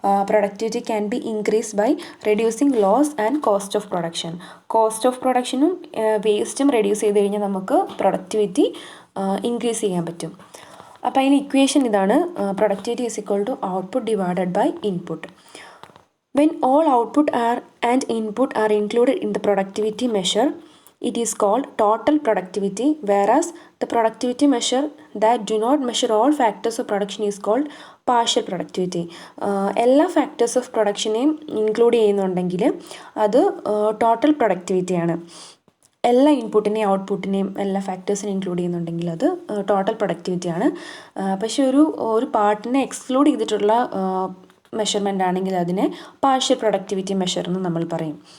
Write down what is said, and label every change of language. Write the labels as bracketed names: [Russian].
[English] Productivity can be increase by reducing loss and cost of production. [Malayalam] Cost of പ്രൊഡക്ഷനും വേസ്റ്റും reduce ചെയ്ത് കഴിഞ്ഞാൽ നമുക്ക് productivity increase ചെയ്യാൻ പറ്റും. അപ്പോൾ അതിന് ഇക്വേഷൻ ഇതാണ്: [English] Productivity is equal to output divided by input. When all output and input are included in the productivity measure, it is called total productivity, whereas the productivity measure that do not measure all factors of production is called partial productivity. [Malayalam] എല്ലാ factors of പ്രൊഡക്ഷനെയും include ചെയ്യുന്നുണ്ടെങ്കിൽ അത് total പ്രൊഡക്ടിവിറ്റിയാണ്. എല്ലാ ഇൻപുട്ടിനെയും ഔട്ട്പുട്ടിനെയും എല്ലാ ഫാക്ടേഴ്സിനെയും include ചെയ്യുന്നുണ്ടെങ്കിൽ അത് total പ്രൊഡക്ടിവിറ്റിയാണ്. പക്ഷേ ഒരു പാർട്ടിനെ exclude ചെയ്തിട്ടുള്ള മെഷർമെൻ്റ് ആണെങ്കിൽ അതിനെ പാർഷ്യൽ പ്രൊഡക്ടിവിറ്റി മെഷർ എന്ന് നമ്മൾ പറയും.